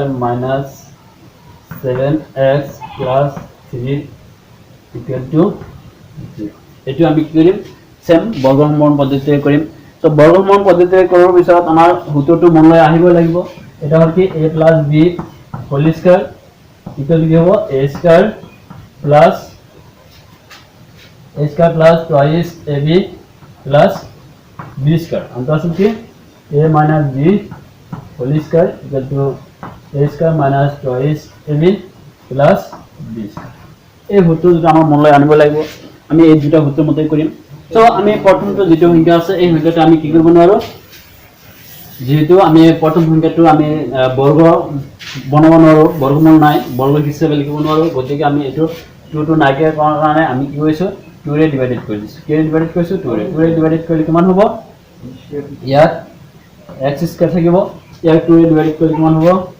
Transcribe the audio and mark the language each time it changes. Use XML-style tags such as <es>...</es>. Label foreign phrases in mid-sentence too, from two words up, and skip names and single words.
<as>7x</as> <en>plus 3 equal to</en> <as>0 এটো আমি কি কৰিম সেম বৰ্গমূল পদ্ধতিৰে কৰিম তো বৰ্গমূল পদ্ধতিৰে কৰাৰ পিছত আমাৰ সূত্ৰটো মনলৈ আহিব লাগিব এটা হ'ল কি</as> <en>a plus b whole square equal to</en> <as>কি হ'ব</as> <en>a square plus 2ab plus b square</en> <as>আনটো আছে কি</as> <en>a minus b whole square equal to a square minus 2ab plus b square</en> <as>এই সূত্ৰটো আমাৰ মনলৈ আনিব লাগিব আমি এই দুটা সূত্ৰৰ মতে কৰিম তো আমি প্ৰথমটো যেটো সংখ্যা আছে এই সংখ্যাটো আমি কি কৰিব নোৱাৰো যেহেতু আমি প্ৰথম সংখ্যাটো আমি বৰ্গ বনাব নোৱাৰো বৰ্গমূল নাই বৰ্গ হিচাপে লিখিব নোৱাৰো গতিকে আমি এটো 2 টো নাইকিয়া কৰাৰ কাৰণে আমি কি কৰিছো 2 ৰে ডিভাইডেড কৰি দিছো কে ডিভাইডেড কৰিছো 2 ৰে ডিভাইডেড কৰিলে কিমান হ'ব ইয়াত x স্কয়াৰ থাকিব ইয়াত 2 ৰে ডিভাইডেড কৰিলে কিমান হ'ব</as>